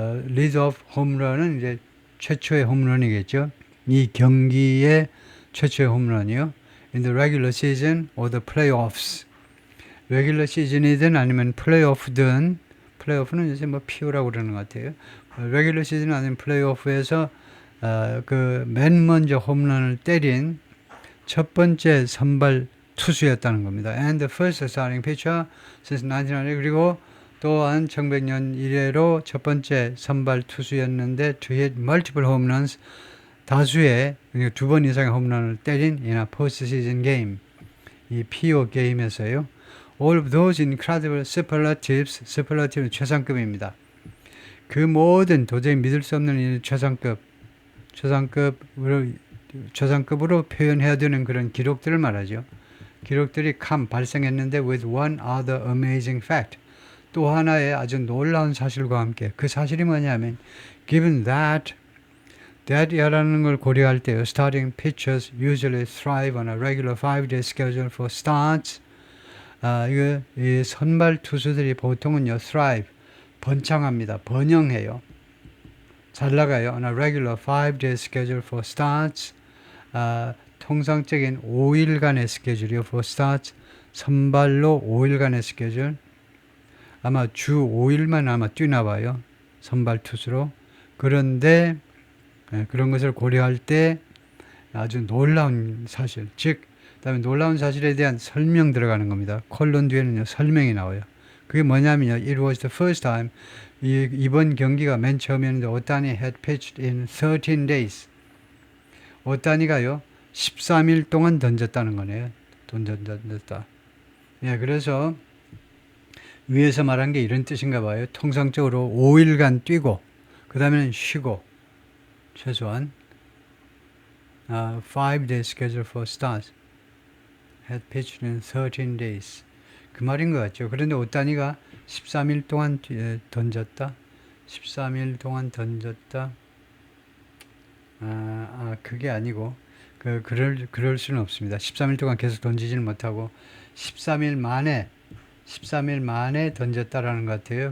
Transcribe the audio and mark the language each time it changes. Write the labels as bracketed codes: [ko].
[ko] lead-off home run은 이제 최초의 홈런이겠죠. 이 경기의 최초의 홈런이요. [en] in the regular season or the playoffs. [ko] 레귤러 시즌이든 아니면 플레이오프든 플레이오프는 이제 PO라고 그러는 것 같아요. 레귤러 시즌 아니면 플레이오프에서 맨 먼저 홈런을 때린 첫 번째 선발 투수였다는 겁니다. [en] And the first starting pitcher since 1900 [ko] 그리고 또한 1900년 이래로 첫 번째 선발 투수였는데 [en] to hit multiple home runs [ko] 다수의 두 번 이상의 홈런을 때린 [en] in a postseason game [ko] 이 PO 게임에서요. [en] All of those incredible superlative는 [ko] 최상급입니다. 그 모든 도저히 믿을 수 없는 최상급으로 표현해야 되는 그런 기록들을 말하죠. 기록들이 발생했는데 [en] with one other amazing fact. [ko] 또 하나의 아주 놀라운 사실과 함께 그 사실이 뭐냐면 given that이라는 걸 고려할 때요. [en] Starting pitchers usually thrive on a regular 5-day schedule for starts. [ko] 이 선발 투수들이 보통은요, thrive, 번창합니다. 번영해요. 잘 나가요. [en] On a regular 5-day schedule for starts. [ko] 통상적인 5일간의 스케줄이요. [en] for starts. [ko] 선발로 5일간의 스케줄. 아마 주 5일만 아마 뛰나 봐요. 선발 투수로. 그런데 그런 것을 고려할 때 아주 놀라운 사실, 즉 그다음에 놀라운 사실에 대한 설명 들어가는 겁니다. 콜론 뒤에는요 설명이 나와요. 그게 뭐냐면요, [en] it was the first time, [ko] 이번 경기가 맨 처음이었는데 [en] 오타니 had pitched in 13 days. [ko] 오타니가요 13일 동안 던졌다는 거네요. 던졌다. 예, 그래서 위에서 말한 게 이런 뜻인가 봐요. 통상적으로 5일간 뛰고 그 다음에는 쉬고 최소한 [en] 5-day schedule for stars had pitched in 13 days. [ko] 그 말인 것 같죠. 그런데 오타니가 13일 동안 던졌다. 13일 동안 던졌다. 그게 아니고 그럴 수는 없습니다. 13일 동안 계속 던지지는 못하고 13일 만에 던졌다라는 것 같아요.